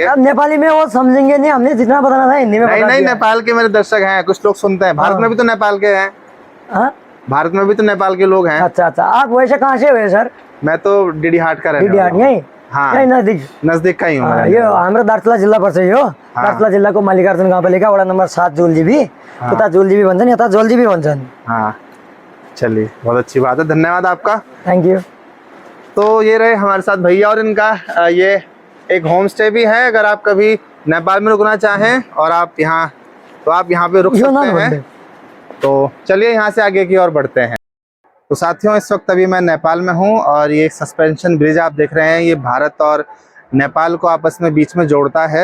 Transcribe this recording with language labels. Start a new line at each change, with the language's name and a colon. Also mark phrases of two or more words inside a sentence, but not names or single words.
Hindi: अब नेपाली में वो समझेंगे नहीं, हमने जितना बताना था हिंदी में नहीं, नेपाल के मेरे दर्शक हैं, कुछ लोग सुनते हैं। भारत में भी तो नेपाल के हैं, भारत में भी तो नेपाल के लोग हैं। अच्छा, आप वैसे कहाँ से हुए सर? मैं तो डीडी हाट का रहने वाला हूँ। यही? हाँ, नजदीक का ही हूँ। ये हमारा
Nepali: दार्चुला जिल्ला पर्छ यो। दार्चुला जिल्लाको मल्लिकार्जुन गाउँपालिका वडा नंबर 7 जोलजीबी। उता जोलजीबी भन्छन्, यता जोलजीबी भन्छन्।
Hindi: हाँ, चलिए, बहुत अच्छी बात है, धन्यवाद आपका।
English: thank you.
Hindi: तो ये रहे हमारे साथ भैया, और इनका ये एक होम स्टे भी है। अगर आप कभी नेपाल में रुकना चाहें और आप यहाँ, तो आप यहाँ पे रुक सकते हैं। तो चलिए यहाँ से आगे की ओर बढ़ते हैं। तो साथियों, इस वक्त अभी मैं नेपाल में हूँ और ये सस्पेंशन ब्रिज आप देख रहे हैं, ये भारत और नेपाल को आपस में बीच में जोड़ता है।